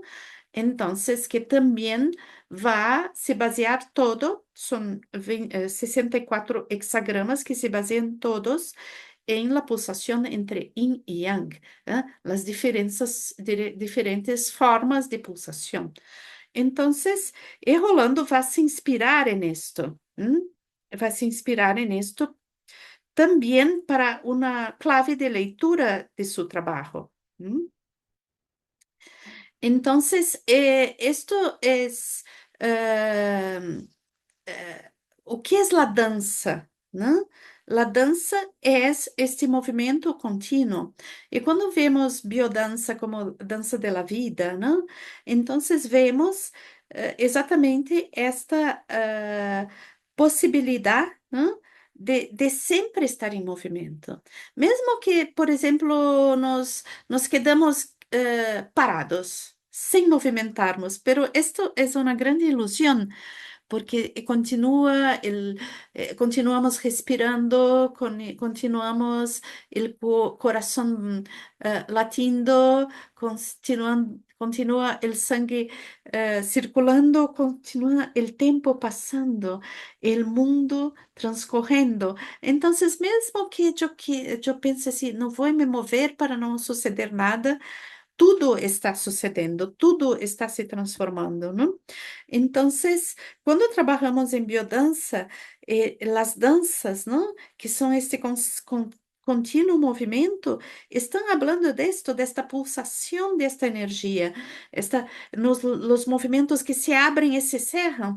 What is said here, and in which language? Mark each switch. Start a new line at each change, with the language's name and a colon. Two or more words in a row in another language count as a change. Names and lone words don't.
Portuguese: Então, que também vai se basear todo, são 64 hexagramas que se baseiam todos em la pulsação entre yin e yang, as diferentes formas de pulsação. Então, e Rolando vai se inspirar nisto, vai se inspirar nisto também para uma clave de leitura de seu trabalho.
Spanish: Entonces, esto es
Portuguese: eh, o que é a dança, né? A dança é este movimento contínuo. E quando vemos biodança como dança da vida, né? Então, vemos exatamente esta possibilidade, né? De sempre estar em movimento. Mesmo que, por exemplo,
Spanish: nos quedamos parados,
Portuguese: sem movimentarmos,
Spanish: pero esto es una grande ilusión porque continuamos respirando, continuamos el corazón latindo, continúa el sangue circulando, continúa el tiempo pasando, el mundo transcorrendo. Entonces,
Portuguese: mesmo que yo pense assim, não vou me mover para não suceder nada, tudo está sucedendo, tudo está se transformando, não? Então, quando trabalhamos em biodança, as danças, não? Que são este contínuo movimento, estão falando desta pulsação desta energia, nos movimentos que se abrem e se cerram.